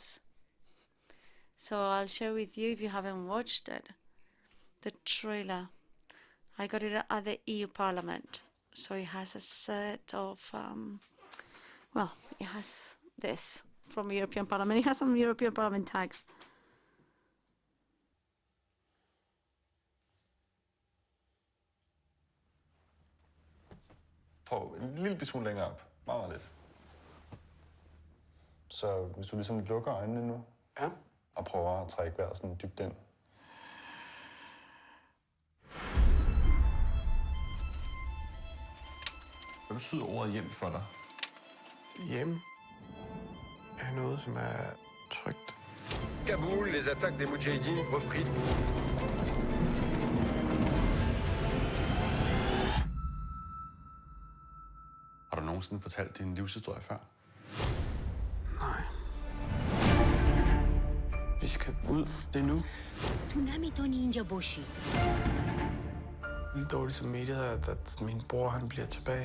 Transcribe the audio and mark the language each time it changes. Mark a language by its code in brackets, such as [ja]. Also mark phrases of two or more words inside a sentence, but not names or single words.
[en] So I'll share with you, if you haven't watched it, the trailer. I got it at the EU Parliament. So it has a set of, well, it has this from European Parliament. It has some European Parliament tags. [da] Prøv en lille smule længere op. Meget, meget lidt. Så hvis du ligesom lukker øjnene nu, Ja. og prøver at trække vejret sådan dybt ind. Hvad betyder ordet hjem for dig? Hjem er noget, som er trygt. [fr] Kaboul, les attaques des Moudjahidines repris. [da] Har du nogensinde fortalt din livshistorie før? Nej. Vi skal ud. Det er nu. Lidt dårligt som mediet, at min bror han bliver tilbage.